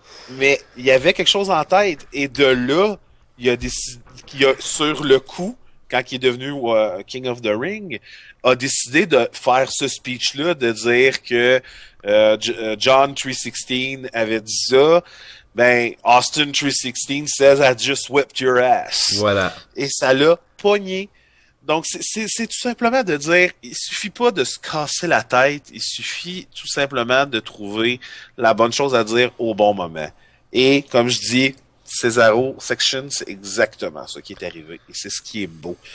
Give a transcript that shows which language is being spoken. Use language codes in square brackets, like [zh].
[fr] Mais il y avait quelque chose en tête. Et de là, il a décidé, sur le coup, quand il est devenu King of the Ring, a décidé de faire ce speech-là, de dire que John 316 avait dit ça. [en] Ben, Austin 316 says I just whipped your ass. [fr] Voilà. Et ça l'a pogné. Donc, c'est tout simplement de dire, il suffit pas de se casser la tête, il suffit tout simplement de trouver la bonne chose à dire au bon moment. Et, comme je dis, Cesaro Section, c'est exactement ce qui est arrivé. Et c'est ce qui est beau.